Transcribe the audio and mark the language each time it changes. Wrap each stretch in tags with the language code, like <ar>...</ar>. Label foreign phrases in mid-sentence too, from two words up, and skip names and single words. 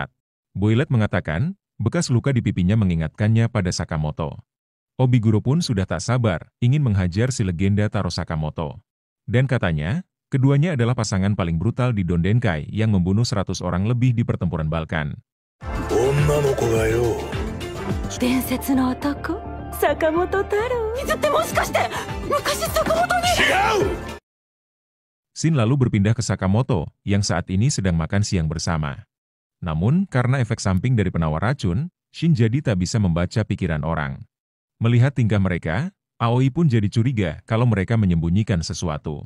<id>Boilet mengatakan, bekas luka di pipinya mengingatkannya pada Sakamoto. Obiguro pun sudah tak sabar, ingin menghajar si legenda Taro Sakamoto. Dan katanya, keduanya adalah pasangan paling brutal di Dondenkai yang membunuh 100 orang lebih di pertempuran Balkan.</id> <ja>女の子がよ。伝説の男坂本太郎。水ってもしかして昔坂本に。違う。</ja> <id>Shin lalu berpindah ke Sakamoto yang saat ini sedang makan siang bersama. Namun, karena efek samping dari penawar racun, Shin jadi tak bisa membaca pikiran orang. Melihat tingkah mereka, Aoi pun jadi curiga kalau mereka menyembunyikan sesuatu.</id>